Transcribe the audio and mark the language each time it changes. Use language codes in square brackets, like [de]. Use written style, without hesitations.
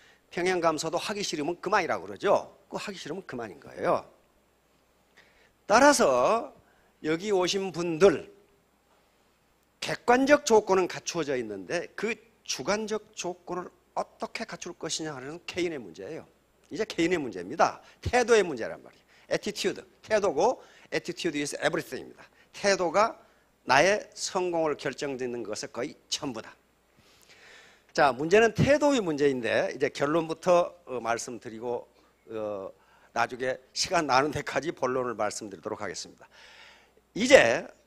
[ko] 평행감소도 하기 싫으면 그만이라고 그러죠. 그거 하기 싫으면 그만인 거예요. 따라서 여기 오신 분들 객관적 조건은 갖추어져 있는데 그 주관적 조건을 어떻게 갖출 것이냐 하는 개인의 문제예요. 이제 개인의 문제입니다. 태도의 문제란 말이에요. [en] attitude, [ko] 태도고 [en] attitude is everything입니다. [ko] 태도가 나의 성공을 결정짓는 것의 거의 전부다. 자, 문제는 태도의 문제인데 이제 결론부터 말씀드리고 나중에 시간 나는 데까지 본론을 말씀드리도록 하겠습니다. 이제